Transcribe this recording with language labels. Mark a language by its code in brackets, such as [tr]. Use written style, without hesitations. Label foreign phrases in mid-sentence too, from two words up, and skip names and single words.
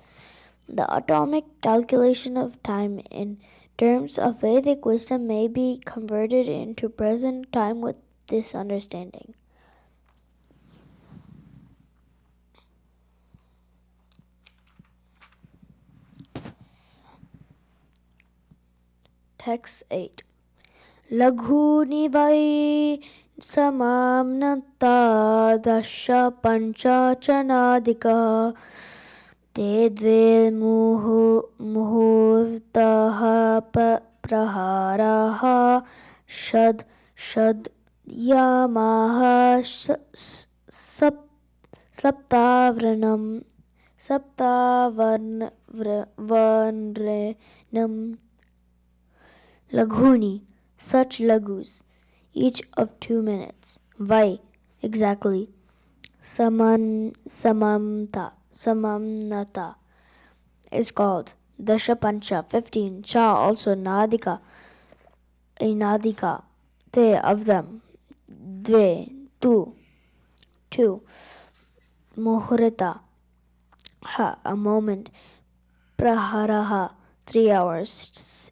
[en] The atomic calculation of time in terms of Vedic wisdom may be converted into present time with this understanding. Text 8. [sa] Laghuni vai samamnata dasha panchachanadika te dve muhurtaha praharaha shad yamaha saptavarnam laghuni, [en] such laghus, each of 2 minutes. Vai, exactly. Samamnata is called. [sa] Dasha pancha, 15. [en] Cha, also nadika, a nadika. Te, of them. Dve, 2. Muhurta, ha, a moment. Praharaha, 3 hours.